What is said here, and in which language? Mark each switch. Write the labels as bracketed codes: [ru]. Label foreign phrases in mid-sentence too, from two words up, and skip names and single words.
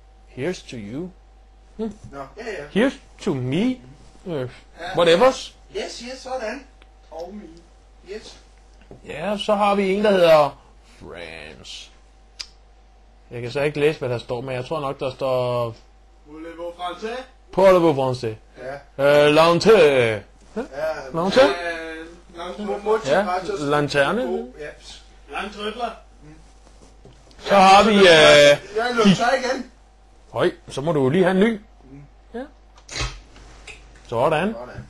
[en] Here's to you. [da] Nå, ja. [en] Here's to me. Whatever. Yes, [da] sådan. Og me. Yes. Ja, så har vi en, der hedder France. Jeg kan så ikke læse, hvad der står, men jeg tror nok, der står... [fr] Voulez-vous français? Parlez-vous français? [da] Ja. Lanterne. Ja. Lanterne? Ja, Multigratis. lanterne. Ja. Langtrøfler. Så har vi... Jeg løber så igen. Høj, så må du lige have en ny. Ja. Sådan.